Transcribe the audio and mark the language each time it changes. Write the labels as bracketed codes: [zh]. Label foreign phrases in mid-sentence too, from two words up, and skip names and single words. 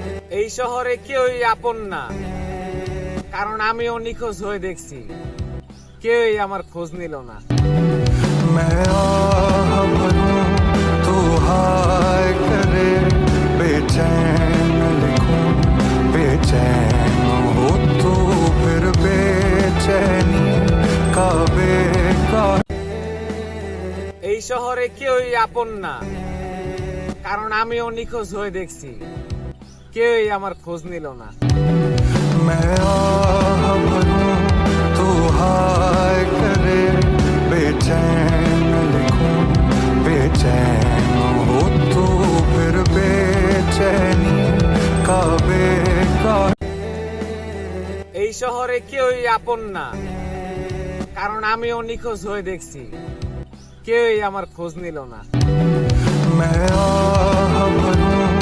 [bn] এই শহরে কেউই আপন না, কারণ আমিও নিখোঁজ হয়ে দেখছি, কেউই আমার খোঁজ নিল না। [hi] मैं आह भरूं तू हाय करे, बेचैन लिखूं बेचैन हो तू, फिर बेचैनी का बेकार। [bn] এই শহরে কেউই আপন না, কারণ আমিও নিখোঁজ হয়ে দেখছি, কেউই আমার খোঁজ নিল না। [hi] मैं आह भरूं तू हाय करे, बेचैन लिखूं बेचैन हो तू, फिर बेचैनी का बेकार। [bn] এই শহরে কেউই আপন না, কারণ আমিও নিখোঁজ হয়ে দেখছি, কেউই আমার খোঁজ নিল না। [hi] मैं आह भरूं